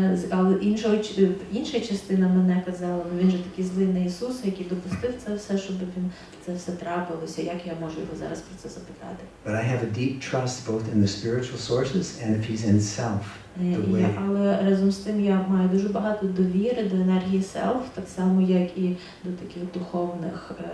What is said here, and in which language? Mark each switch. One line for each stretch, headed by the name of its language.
Ukrainian: Але інша частина мене казала, він же такий злий на Ісуса, який допустив це все, щоб це все трапилося. Як я можу його зараз про це запитати?
English: But I have a deep trust both in the spiritual sources and if he's in self.
Ukrainian: Але разом з тим я маю дуже багато довіри до енергії self, так само як і до таких духовних.